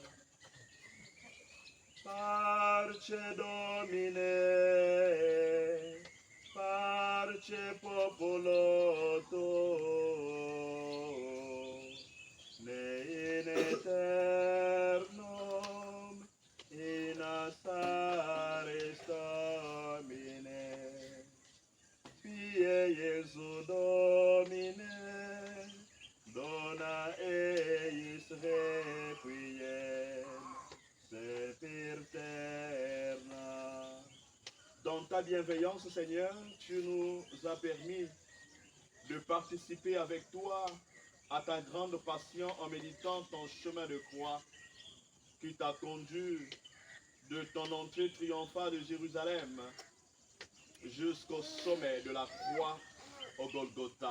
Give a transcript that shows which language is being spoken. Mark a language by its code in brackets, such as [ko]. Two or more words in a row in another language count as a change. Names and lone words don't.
[la] Parce Domine, parce popolo tuo, in eternum, in astaris Domine. Pie Jesu Domine, dona eis requiem, sempiterna. [fr] Dans ta bienveillance, Seigneur, tu nous as permis de participer avec toi à ta grande passion en méditant ton chemin de croix qui t'a conduit de ton entrée triomphale de Jérusalem jusqu'au sommet de la croix au Golgotha.